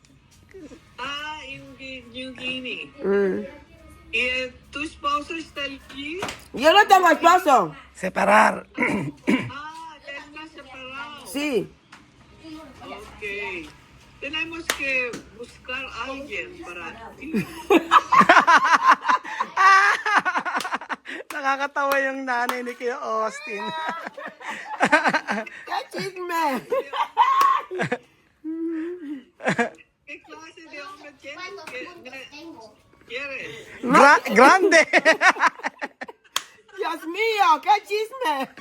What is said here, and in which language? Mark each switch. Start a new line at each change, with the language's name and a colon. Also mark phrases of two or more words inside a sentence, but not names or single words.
Spanish: En New Guinea. Mm. ¿Y tu esposo está allí? Yo no tengo esposo. Separar. Ya está separado. Sí. Ok. Tenemos que buscar a alguien para ti.
Filipino: Nakakatawa yung nanay ni Kuya Austin.
Spanish: ¡Qué chisme! ¿Qué clase de hombre quieres? Grande. Dios mío, qué chisme.